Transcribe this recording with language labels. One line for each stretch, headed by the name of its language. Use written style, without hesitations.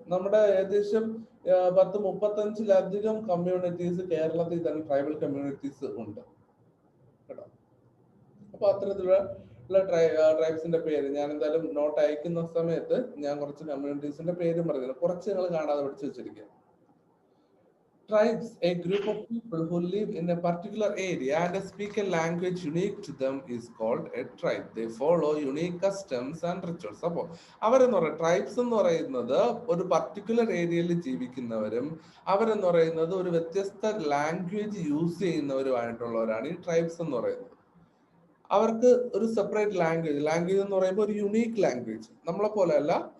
Malayalam: നമ്മുടെ ഏകദേശം 10-35ലധികം കമ്മ്യൂണിറ്റീസ് കേരളത്തിൽ തന്നെ ട്രൈബൽ കമ്മ്യൂണിറ്റീസ് ഉണ്ട് കേട്ടോ. അപ്പൊ അത്തരത്തിലുള്ള ട്രൈബ്സിന്റെ പേര് ഞാൻ എന്തായാലും നോട്ട് അയക്കുന്ന സമയത്ത് ഞാൻ കുറച്ച് കമ്മ്യൂണിറ്റീസിന്റെ പേരും പറയുന്നത്, കുറച്ച് നിങ്ങൾ കാണാതെ പഠിച്ചു വെച്ചിരിക്കുക.
English: Tribes, a group of people who live in a particular area and speak a language unique to them, is called a tribe. They follow unique customs and rituals.
Malayalam: അപ്പോൾ അവരെന്ന് പറയുന്നത്, ട്രൈബ്സ് എന്ന് പറയുന്നത് ഒരു പർട്ടിക്കുലർ ഏരിയയിൽ ജീവിക്കുന്നവരും അവരെന്ന് പറയുന്നത് ഒരു വ്യത്യസ്ത ലാംഗ്വേജ് യൂസ് ചെയ്യുന്നവരുമായിട്ടുള്ളവരാണ് ഈ ട്രൈബ്സ് എന്ന് പറയുന്നത്. അവർക്ക് ഒരു സെപ്പറേറ്റ് ലാംഗ്വേജ് എന്ന് പറയുമ്പോൾ ഒരു യുണീക്ക് ലാംഗ്വേജ്, നമ്മളെ പോലെ അല്ല.